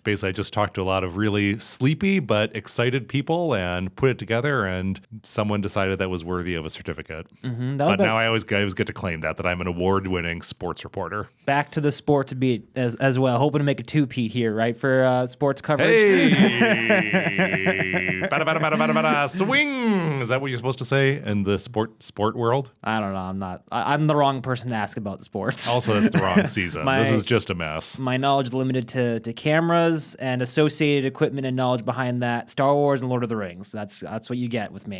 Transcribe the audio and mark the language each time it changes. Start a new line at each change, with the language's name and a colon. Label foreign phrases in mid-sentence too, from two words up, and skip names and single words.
English: Basically, I just talked to a lot of really sleepy but excited people and put it together, and someone decided that was worthy of a certificate. But now I always get to claim that I'm an award-winning sports reporter. Back to the sports beat as well. Hoping to make a two-peat here, right, for sports coverage? Hey! Bada, bada, bada, bada, bada. Swing! Is that what you're supposed to say in the sport world? I don't know. I'm not. I'm the wrong person to ask about sports. Also, that's the wrong season. This is just a mess. My knowledge is limited to cameras and associated equipment and knowledge behind that. Star Wars and Lord of the Rings. That's what you get with me.